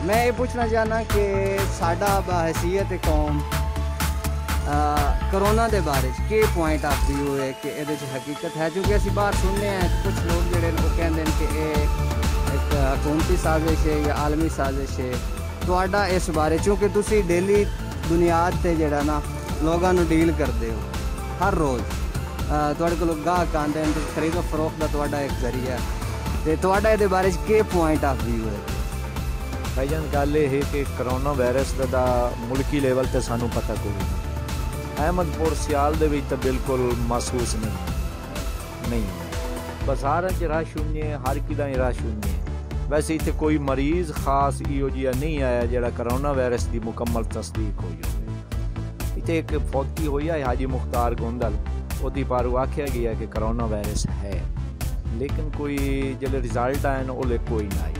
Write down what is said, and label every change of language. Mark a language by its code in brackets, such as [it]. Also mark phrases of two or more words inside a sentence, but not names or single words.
[pa] میں یہ پوچھنا چاہنا کہ ساڈا بحیثیت قوم کرونا دے بارے کہ [en] point of view [pa] ہے کہ یہ حقیقت ہے؟ چونکہ اسی باہر سننے ہیں کچھ لوگ جڑے وہ کہتے ہیں کہ یہ ایک حکومتی سازش ہے یا عالمی سازش ہے. تہاڈا اس بارے، چونکہ تسی ڈیلی بنیاد تے جڑا نا لوگاں نو ڈیل کرتے ہو ہر روز، تہاڈے کول گاہک آندے ہیں، خرید و فروخت دا تہاڈا ایک ذریعہ ہے، تے تہاڈا یہ بارے کہ [en] point of view [pa] ہے؟ بھائی جان گل یہ ہے کہ [en] corona virus [pa] دا ملکی لیول تے سانو پتہ کوئی نہیں. احمد پور سیال دے وچ تے بالکل محسوس نہیں. بازاراں چ رش ہونے، ہر کدھر رش ہونے. ویسے اتنے کوئی مریض خاص ایو جہا نہیں آیا جڑا [en] corona virus [pa] دی مکمل تصدیق ہوئی ہوئے. اتنے ایک فوتی ہوئی ہے حاجی مختار گوندل، وہ پارو آکھیا گیا کہ [en] corona virus [pa] ہے، لیکن کوئی جلے رزلٹ آئے نا وہ کوئی نہ آئی.